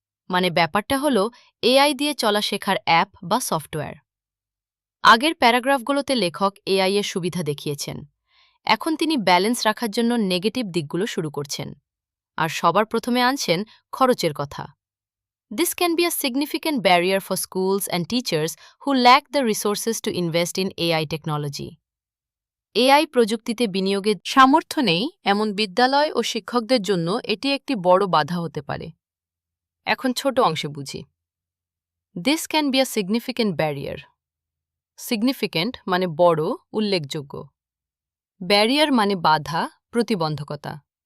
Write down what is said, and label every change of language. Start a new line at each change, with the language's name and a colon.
Bangla: মানে ব্যাপারটা হলো এআই দিয়ে চলা শেখার অ্যাপ বা সফটওয়্যার। আগের প্যারাগ্রাফগুলোতে লেখক এআই এর সুবিধা দেখিয়েছেন, এখন তিনি ব্যালেন্স রাখার জন্য নেগেটিভ দিকগুলো শুরু করছেন, আর সবার প্রথমে আনছেন খরচের কথা।
English: This can be a significant barrier for schools and teachers who lack the resources to invest in AI technology.
Bangla: AI প্রযুক্তিতে বিনিয়োগের সামর্থ্য নেই এমন বিদ্যালয় ও শিক্ষকদের জন্য এটি একটি বড় বাধা হতে পারে। এখন ছোট অংশে বুঝি।
English: This can be a significant barrier.
Bangla: Significant মানে বড়, উল্লেখযোগ্য। ব্যারিয়ার মানে বাধা, প্রতিবন্ধকতা।